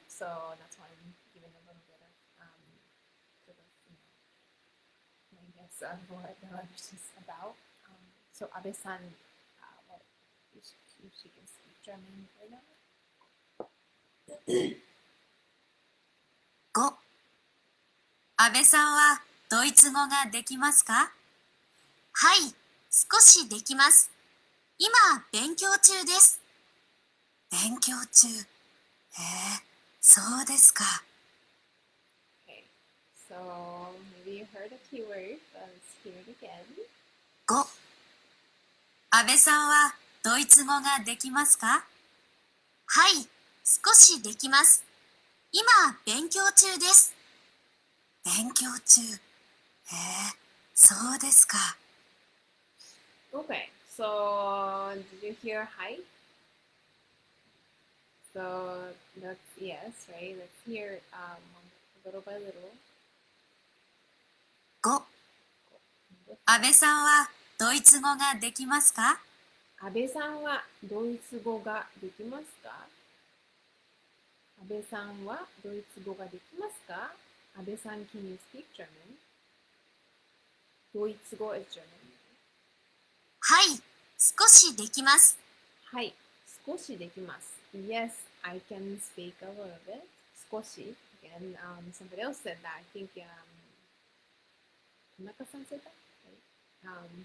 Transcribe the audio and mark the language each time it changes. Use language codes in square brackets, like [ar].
[en] So that's why I'm giving a little bit of sort of, I guess what the language is about. So Abe-san, what she can speak German right now. 5. [ja] 安倍さんはドイツ語ができますか？はい、少しできます。今、勉強中です。勉強中。へえ、そうですか。 [en] Okay, so maybe you heard a keyword, but let's hear it again. 5. [ja] 安倍さんはドイツ語ができますか？はい、少しできます。今、勉強中です。勉強中。へえ、そうですか。 [en] Okay, so did you hear hi? So that's yes, right? Let's hear little by little. 5. [ja] 安倍さんはドイツ語ができますか？安倍さんはドイツ語ができますか？安倍さんはドイツ語ができますか？ [en] 安倍さん can you speak German? ドイツ語 is German. [ja] はい、少しできます。はい、少しできます。 [en] Yes, I can speak a little bit. 少し again, somebody else said that. I think Tanaka-san said that, right?